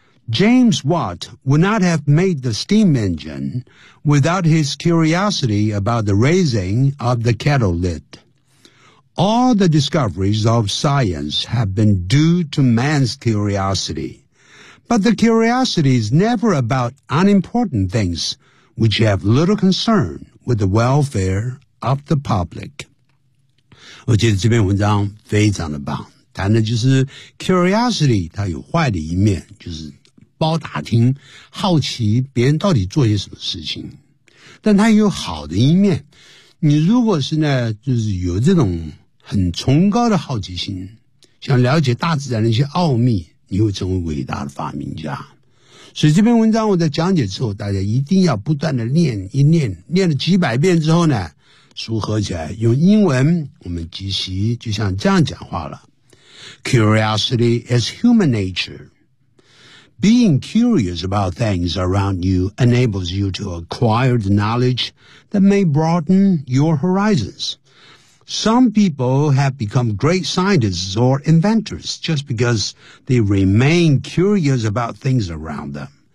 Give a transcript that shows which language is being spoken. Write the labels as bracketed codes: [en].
[en] James Watt would not have made the steam engine without his curiosity about the raising of the kettle lid. All the discoveries of science have been due to man's curiosity. But the curiosity is never about unimportant things which have little concern with the welfare of the public. [zh] 我觉得这篇文章非常的棒，谈的就是 curiosity 它有坏的一面，就是包打听，好奇别人到底做些什么事情，但他也有好的一面。你如果是呢，就是有这种很崇高的好奇心，想了解大自然的一些奥秘，你会成为伟大的发明家。所以这篇文章我在讲解之后，大家一定要不断的练一练，练了几百遍之后呢，组合起来用英文，我们即席就像这样讲话了。 [en] Curiosity is human nature. Being curious about things around you enables you to acquire the knowledge that may broaden your horizons. Some people have become great scientists or inventors just because they remain curious about things around them.